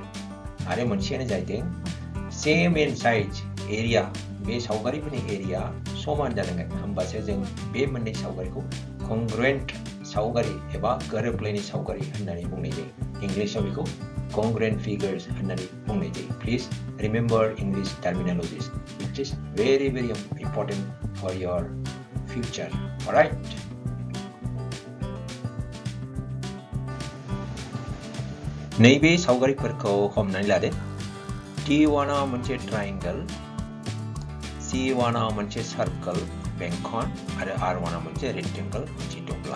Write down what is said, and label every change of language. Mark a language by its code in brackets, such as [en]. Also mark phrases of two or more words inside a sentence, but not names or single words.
[brx] आरो मोनसेयानो जाहैदों [en] same in size, [brx] एरिया, बे सावगारिफोरनि एरिया समान जानांगोन। होमबासो जों बे मोननै सावगारिखौ Congruent सावगारि एबा गोरोबलायनाय सावगारि होननानै बुंनाय जायो। इंग्लिशआव बेखौ [en] Congruent Figures [brx] होननानै बुंनाय जायो। [en] Please remember English terminologies. It is very important for your future. Alright? [brx] नैबे सावगारिफोरखौ हमनानै लादो। T1 आ मोनसे ट्रायंगल, C1 आ मोनसे सार्कल, बेंखन आरो R1 आ मोनसे रेक्टेंगल, मोनसे दब्लाय।